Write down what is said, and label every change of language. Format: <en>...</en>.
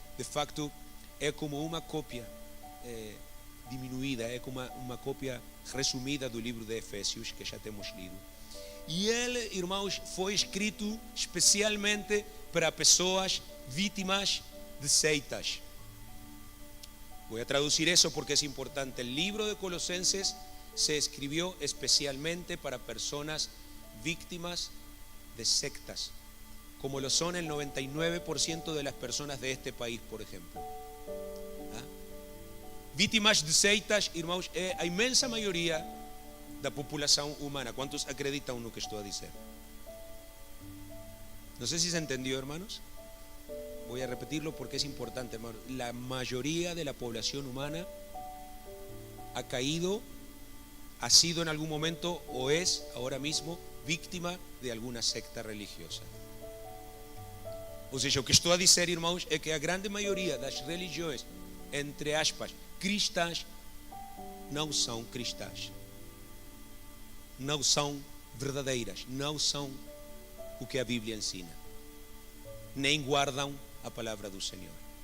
<pt>De facto, é como uma cópia diminuída, é como uma cópia resumida do livro de Efésios que já temos lido. E ele, irmãos, foi escrito especialmente para pessoas vítimas de seitas.</pt> <es>Voy a traducir eso porque es importante. El libro de Colosenses se escribió especialmente para personas víctimas de sectas, como lo son el 99% de las personas de este país, por ejemplo.</es> <pt>Vítimas de seitas, irmãos, é a imensa maioria da população humana. ¿Cuántos acreditam no que estou a dizer?</pt> <es>No sé si se entendió, hermanos. Voy a repetirlo porque es importante, hermanos. La mayoría de la población humana ha caído, ha sido en algún momento o es ahora mismo víctima de alguna secta religiosa.</es> <pt>Ou seja, o que estou a dizer, irmãos, é que a grande maioria das religiões, entre aspas, cristãs, não são cristãs, não são verdadeiras, não são o que a Bíblia ensina, nem guardam a palavra do Senhor.</pt>